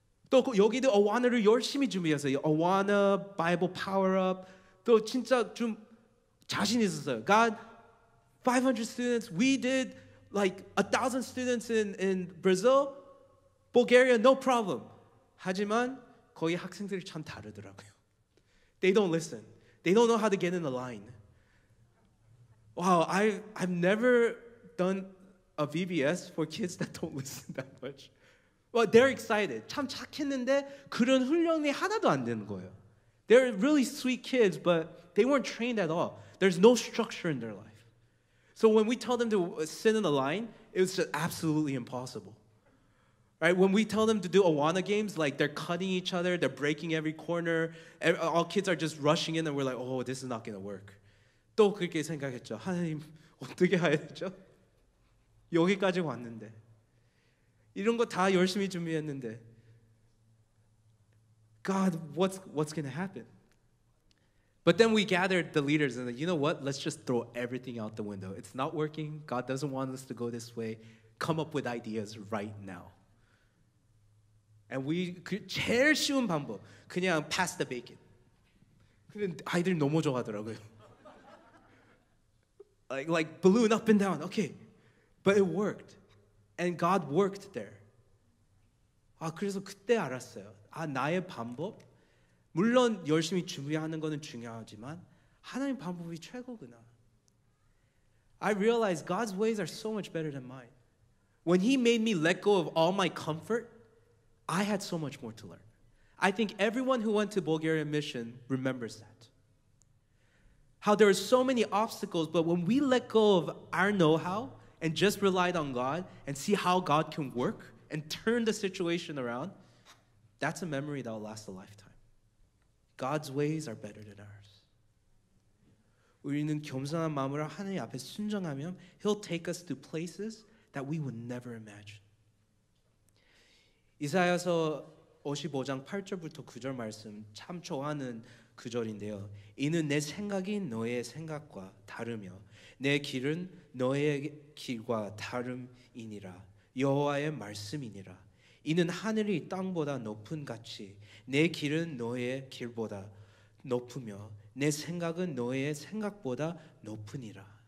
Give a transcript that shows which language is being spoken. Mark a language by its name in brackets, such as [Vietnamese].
[Korean] 또 여기도 어와나를 열심히 준비했어요. [English] 어와나, Bible Power Up. [Korean] 또 진짜 좀 자신 있었어요. [English] God, 500 students. We did like 1,000 students in Brazil, Bulgaria, no problem. [Korean] 하지만 거기 학생들이 참 다르더라고요. [English] They don't listen. They don't know how to get in the line. Wow, I've never done a VBS for kids that don't listen that much. Well, they're excited. [Korean] 참 착했는데 그런 훈련이 하나도 안 되는 거예요. [English] They're really sweet kids, but they weren't trained at all. There's no structure in their life. So when we tell them to sit in a line, it was just absolutely impossible. Right? When we tell them to do Awana games, like they're cutting each other, they're breaking every corner, all kids are just rushing in and we're like, oh, this is not going to work. [Korean] 또 그렇게 생각했죠. 하나님, 어떻게 해야 되죠? 여기까지 왔는데. 이런 거 다 열심히 준비했는데. [English] God, what's going to happen? But then we gathered the leaders and you know what? Let's just throw everything out the window. It's not working. God doesn't want us to go this way. Come up with ideas right now. And [Korean] 제일 쉬운 방법. 그냥 [English] pass the bacon. [Korean] 근데 아이들이 너무 좋아하더라고요. [English] Like balloon up and down. Okay. But it worked. And God worked there. [Korean] 그래서 그때 알았어요. 나의 방법? 물론 열심히 준비하는 거는 중요하지만 하나님 방법이 최고구나. [English] I realized God's ways are so much better than mine. When He made me let go of all my comfort, I had so much more to learn. I think everyone who went to Bulgarian mission remembers that. How there are so many obstacles, but when we let go of our know-how and just relied on God and see how God can work and turn the situation around, that's a memory that will last a lifetime. God's ways are better than ours. [Korean] 우리는 겸손한 마음으로 하나님 앞에 순종하면 [English] He'll take us to places that we would never imagine. 이사야서 [Korean] 55장 8절부터 9절 말씀 참 좋아하는 구절인데요. 이는 내 생각이 너의 생각과 다르며 내 길은 너의 길과 다름이니라. 여호와의 말씀이니라. 이는 하늘이 땅보다 높은 같이 내 길은 너의 길보다 높으며 내 생각은 너의 생각보다 높으니라.